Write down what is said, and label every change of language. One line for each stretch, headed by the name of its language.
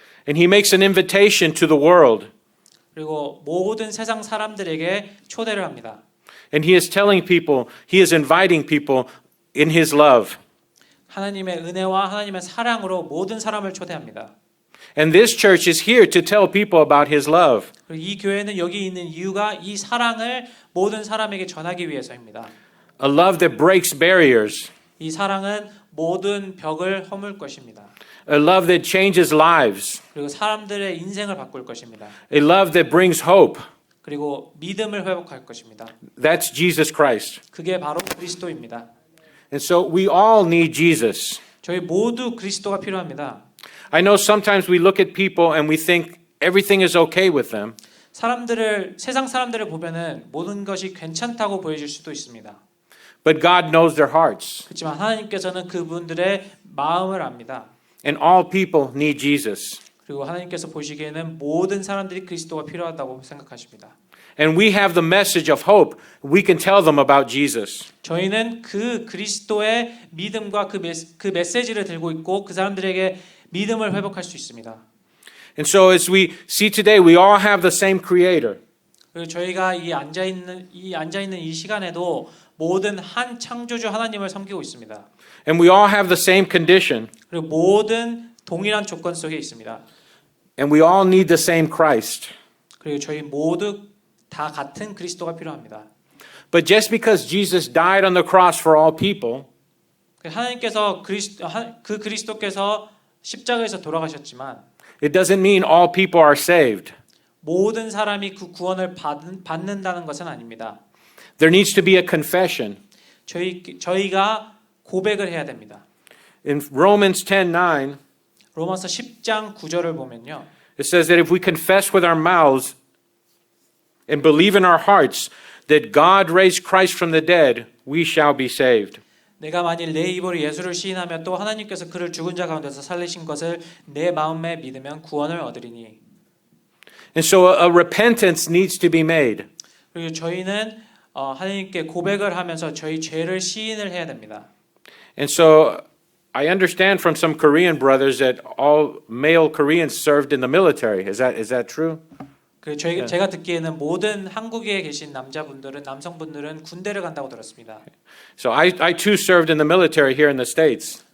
English: And he makes an invitation to the world.
Korean: 그리고 모든 세상 사람들에게 초대를 합니다.
English: And he is telling people, he is inviting people in his love.
Korean: 하나님의 은혜와 하나님의 사랑으로 모든 사람을 초대합니다.
English: And this church is here to tell people about his love.
Korean: 그리고 이 교회는 여기 있는 이유가 이 사랑을 모든 사람에게 전하기 위해서입니다.
English: A love that breaks barriers.
Korean: 이 사랑은 모든 벽을 허물 것입니다.
English: A love that changes lives.
Korean: 그리고 사람들의 인생을 바꿀 것입니다.
English: A love that brings hope.
Korean: 그리고 믿음을 회복할 것입니다.
English: That's Jesus Christ.
Korean: 그게 바로 그리스도입니다.
English: And so we all need Jesus.
Korean: 저희 모두 그리스도가 필요합니다.
English: I know sometimes we look at people and we think everything is okay with them.
Korean: 세상 사람들을 보면은 모든 것이 괜찮다고 보여질 수도 있습니다.
English: But God knows their hearts.
Korean: 그렇지만 하나님께서는 그분들의 마음을 압니다.
English: And all people need Jesus.
Korean: 그리고 하나님께서 보시기에는 모든 사람들이 그리스도가 필요하다고 생각하십니다.
English: And we have the message of hope. We can tell them about Jesus.
Korean: 저희는 그 그리스도의 믿음과 그 메시지를 들고 있고 그 사람들에게 믿음을 회복할 수 있습니다.
English: And so as we see today, we all have the same creator.
Korean: 그리고 저희가 이 앉아 있는 이 시간에도 모든 한 창조주 하나님을 섬기고 있습니다.
English: And we all have the same condition.
Korean: 그리고 모든 동일한 조건 속에 있습니다.
English: And we all need the same Christ.
Korean: 그리고 저희 모두 다 같은 그리스도가 필요합니다.
English: But just because Jesus died on the cross for all people,
Korean: 하나님께서 그 그리스도께서 십자가에서 돌아가셨지만
English: it doesn't mean all people are saved.
Korean: 모든 사람이 그 구원을 받는다는 것은 아닙니다.
English: There needs to be a confession.
Korean: 저희가 고백을 해야 됩니다.
English: In Romans 10:9,
Korean: 로마서 10장 9절을 보면요.
English: it says that if we confess with our mouths and believe in our hearts that God raised Christ from the dead, we shall be saved.
Korean: 내가 만일 내 입으로 예수를 시인하며 또 하나님께서 그를 죽은 자 가운데서 살리신 것을 내 마음에 믿으면 구원을 얻으리니.
English: And so a repentance needs to be made.
Korean: 그리고 저희는 하나님께 고백을 하면서 저희 죄를 시인을 해야 됩니다.
English: And so I understand from some Korean brothers that all male Koreans served in the military. Is that true?
Korean: 제가 듣기에는 모든 한국에 계신 남성분들은 군대를 간다고 들었습니다.
English: So I too served in the military here in the States.